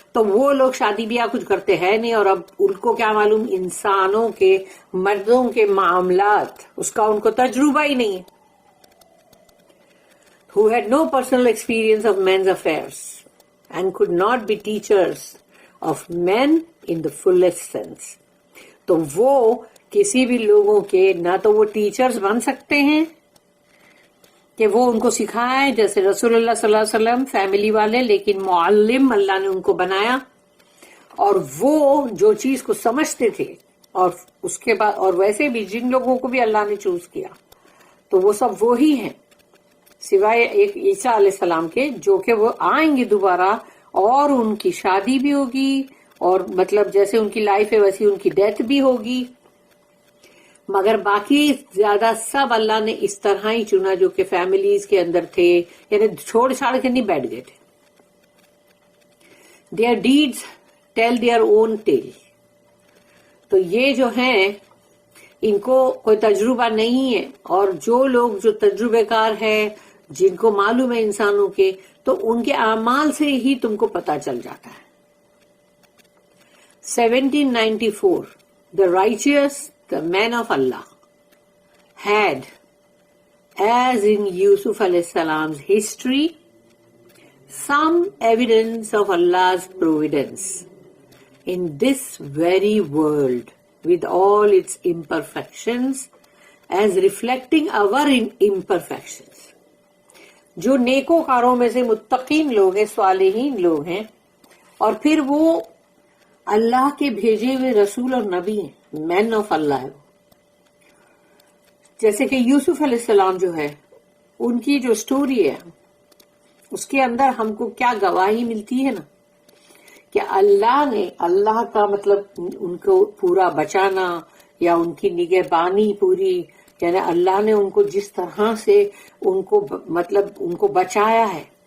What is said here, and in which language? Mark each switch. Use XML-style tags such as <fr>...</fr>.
<ur>تو وہ لوگ شادی بیاہ کچھ کرتے ہیں نہیں، اور اب ان کو کیا معلوم انسانوں کے، مردوں کے معاملات، اس کا ان کو تجربہ ہی نہیں ہے.</ur> <en>who had no personal experience of men's affairs and could not be teachers of men in the fullest sense.</en> <ur>تو وہ کسی بھی لوگوں کے نہ تو وہ ٹیچرز بن سکتے ہیں کہ وہ ان کو سکھائیں، جیسے رسول اللہ صلی اللہ علیہ وسلم فیملی والے، لیکن معلم اللہ نے ان کو بنایا، اور وہ جو چیز کو سمجھتے تھے، اور اس کے بعد اور ویسے بھی جن لوگوں کو بھی اللہ نے چوز کیا تو وہ سب وہی ہیں، سوائے ایک عیسیٰ علیہ السلام کے، جو کہ وہ آئیں گے دوبارہ اور ان کی شادی بھی ہوگی، اور مطلب جیسے ان کی لائف ہے ویسی ان کی ڈیتھ بھی ہوگی. مگر باقی زیادہ سب اللہ نے اس طرح ہی چنا جو کہ فیملیز کے اندر تھے، یعنی چھوڑ چھاڑ کے نہیں بیٹھ گئے تھے.</ur> <en>Their deeds tell their own tale.</en> <ur>تو یہ جو ہیں ان کو کوئی تجربہ نہیں ہے، اور جو لوگ جو تجربے کار ہے، جن کو معلوم ہے انسانوں کے، تو ان کے اعمال سے ہی تم کو پتا چل جاتا ہے.</ur> <en>1794 the righteous, the men of Allah had, as in Yusuf alayhi salam's history, some evidence of Allah's providence in this very world with all its imperfections as reflecting our imperfections.</en> <ur>جو نیکوکاروں میں سے متقین لوگ ہیں، صالحین لوگ ہیں، اور پھر وہ اللہ کے بھیجے ہوئے رسول اور نبی ہیں، مین آف اللہ ہے. جیسے کہ یوسف علیہ السلام جو ہے، ان کی جو سٹوری ہے اس کے اندر ہم کو کیا گواہی ملتی ہے نا، کہ اللہ نے، اللہ کا مطلب ان کو پورا بچانا یا ان کی نگہبانی پوری، یعنی اللہ نے ان کو جس طرح سے ان کو مطلب ان کو بچایا ہے.</ur>